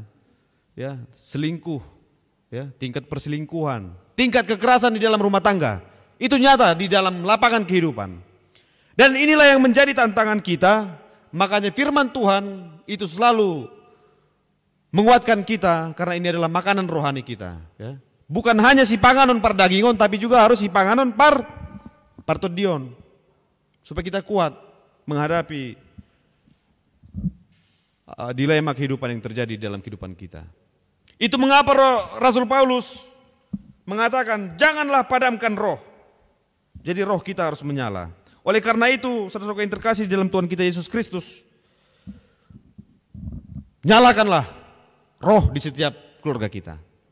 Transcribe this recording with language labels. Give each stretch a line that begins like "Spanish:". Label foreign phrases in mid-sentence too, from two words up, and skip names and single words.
Indonesian: Ya, selingkuh, ya, tingkat perselingkuhan, tingkat kekerasan di dalam rumah tangga. Itu nyata di dalam lapangan kehidupan. Dan inilah yang menjadi tantangan kita. Makanya firman Tuhan itu selalu menguatkan kita karena ini adalah makanan rohani kita, ya. Bukan hanya
Batak Toba: si panganon par dagingon,
Indonesian: tapi juga harus
Batak Toba: si panganon par todion.
Indonesian: Supaya kita kuat menghadapi dilema kehidupan yang terjadi dalam kehidupan kita. Itu mengapa Rasul Paulus mengatakan janganlah padamkan roh. Jadi roh kita harus menyala. Oleh karena itu, saudara-saudara yang terkasih dalam Tuhan kita Yesus Kristus, nyalakanlah roh di setiap keluarga kita.